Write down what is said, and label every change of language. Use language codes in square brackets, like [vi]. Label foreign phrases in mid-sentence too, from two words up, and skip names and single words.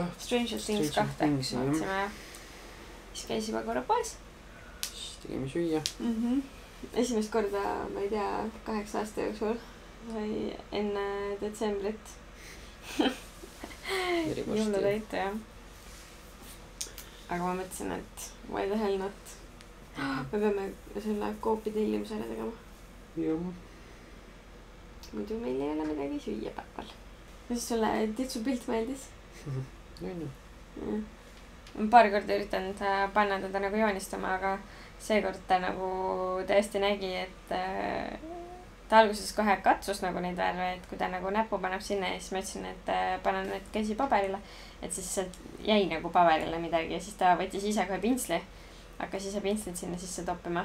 [et] Stranger Things 2 vaatasime ja siis käis juba korra poes. Siis tegime süüa. Esimest korda, ma ei tea, 8 aasta jooksul või enne detsembrit. Jõulutäite, jah. Aga ma mõtlesin, et [en] why the hell not. [et] Me peame selle koopi tellimusele tegema. Jah. Muidu meil ei ole midagi süüa päeval. kuidas sulle Titsu pilt meeldis? No. Paar korda üritanud panna teda nagu joonistama, aga seekord ta nagu tõesti nägi, et ta alguses kohe katsus nagu neid värve, et kui ta nagu näpu paneb sinna ja siis ma ütlesin, et panen need käsi paberile, et siis sealt jäi nagu paberile midagi ja siis ta võttis ise kohe pintsli, hakkas ise pintslit sinna sisse toppima.